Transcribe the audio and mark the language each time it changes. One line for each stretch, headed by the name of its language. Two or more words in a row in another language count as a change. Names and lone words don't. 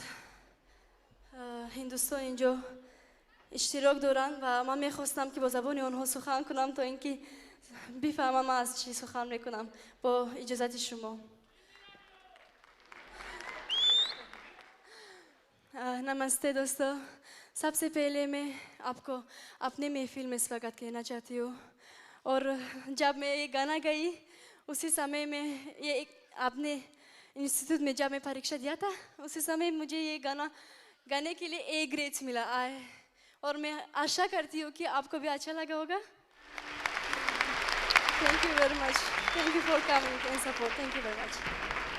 Persian: هندوستان اینجا اشتراک دارن و من میخواستم که با زبان آنها سخن کنم تا اینکه بفهمم من از چی سخن میکنم با اجازت شما
Hindi: नमस्ते दोस्तों सबसे पहले मैं आपको अपने महफिल में स्वागत कहना चाहती हूँ और जब मैं ये गाना गई उसी समय में ये एक आपने इंस्टीट्यूट में जब मैं परीक्षा दिया था उसी समय मुझे ये गाना गाने के लिए
English: A grades
Hindi: मिला आए और मैं आशा करती हूँ कि आपको भी अच्छा लगा होगा
English: thank you very much thank you for coming and support thank you very much